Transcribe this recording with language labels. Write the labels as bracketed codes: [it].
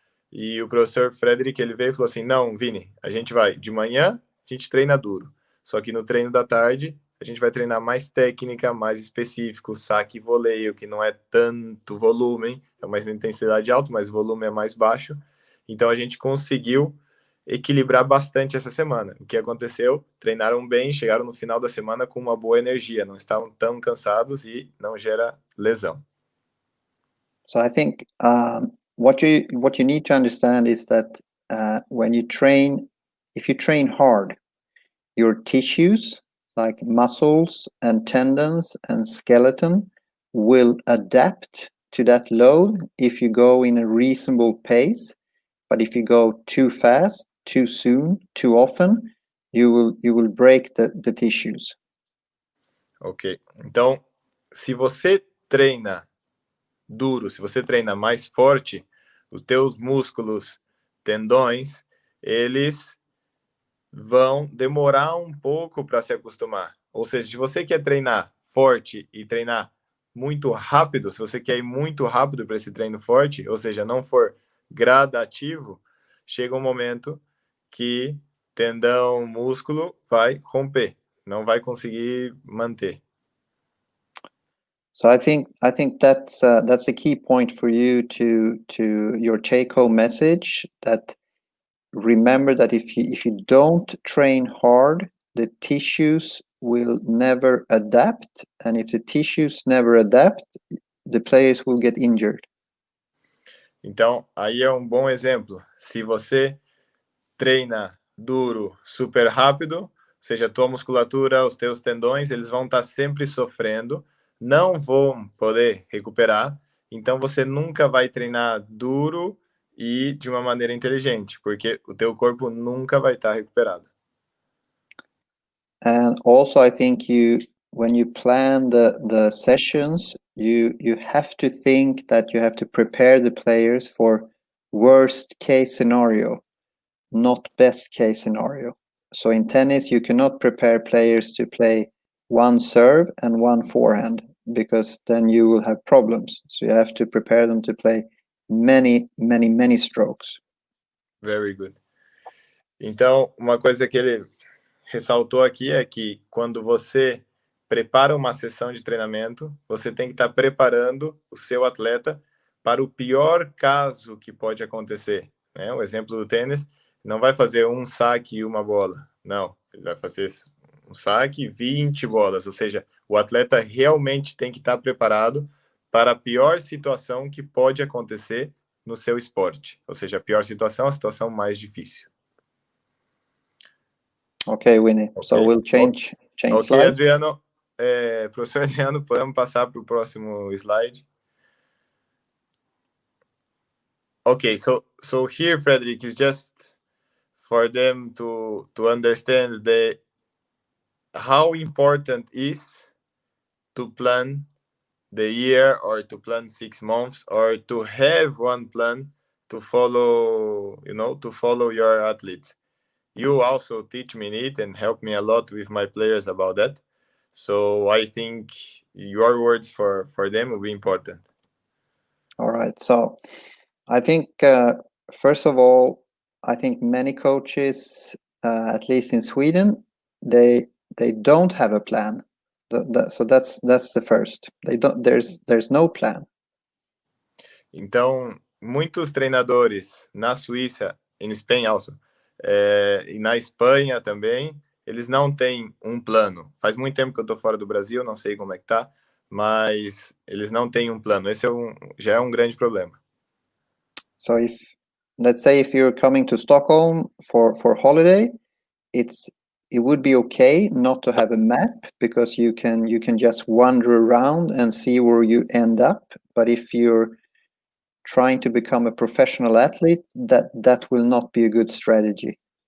[pt] E o professor Frederick, ele veio e falou assim, não, Vini, a gente vai, de manhã, a gente treina duro, só que no treino da tarde, a gente vai treinar mais técnica, mais específico, saque e voleio, que não é tanto volume, é mais intensidade alta, mas o volume é mais baixo. Então, a gente conseguiu equilibrar bastante essa semana. O que aconteceu? Treinaram bem, chegaram no final da semana com uma boa energia, não estavam tão cansados e não gera lesão. [en] So I think what you need to understand is that when you train, if you train hard, your tissues like muscles and tendons and skeleton will adapt to that load if you go in a reasonable pace. But if you go too fast, too soon, too often, you will break the tissues. Ok. [pt] Então, se você treina duro, se você treina mais forte, os teus músculos, tendões, eles vão demorar um pouco para se acostumar. Ou seja, se você quer treinar forte e treinar muito rápido, se você quer ir muito rápido para esse treino forte, ou seja, não for gradativo, chega um momento que tendão, músculo vai romper, não vai conseguir manter. [en] So I think that's a key point for you to your take-home message, that remember that if you don't train hard, the tissues will never adapt, and if the tissues never adapt, the players will get injured. [pt] Então, aí é um bom exemplo. Se você treina duro, super rápido, ou seja, a tua musculatura, os teus tendões, eles vão estar sempre sofrendo, não vão poder recuperar, então você nunca vai treinar duro e de uma maneira inteligente, porque o teu corpo nunca vai estar recuperado. [en] And also I think when you plan the sessions, you have to think that you have to prepare the players for worst case scenario, not best case scenario. So in tennis, you cannot prepare players to play one serve and one forehand, because then you will have problems. So you have to prepare them to play many strokes. Very good. [pt] Então, uma coisa que ele ressaltou aqui é que quando você prepara uma sessão de treinamento, você tem que estar preparando o seu atleta para o pior caso que pode acontecer. Né? O exemplo do tênis, não vai fazer um saque e uma bola. Não, ele vai fazer um saque e 20 bolas. Ou seja, o atleta realmente tem que estar preparado para a pior situação que pode acontecer no seu esporte. Ou seja, a pior situação é a situação mais difícil. [en] Ok, Winnie. Okay. So we'll change okay, slide. Adriano. [pt] Professor Adriano, podemos passar para o próximo slide? [en] Okay, so here, Frederick, is just for them to understand how important is to plan the year, or to plan 6 months, or to have one plan to follow, to follow your athletes. You also teach me it and help me a lot with my players about that. So I think your words for them will be important. All right. So I think, first of all, I think many coaches, at least in Sweden, they don't have a plan. So that's the first. They don't. There's no plan. [pt] Então, muitos treinadores na Suíça, em Espanha also, e na Espanha também, eles não têm um plano. Faz muito tempo que eu estou fora do Brasil, não sei como é que tá, mas eles não têm um plano. Esse já é um grande problema. [en] So let's say if you're coming to Stockholm for holiday, it would be okay not to have a map, because you can just wander around and see where you end up. But if you're trying to become a professional athlete, that will not be a good strategy.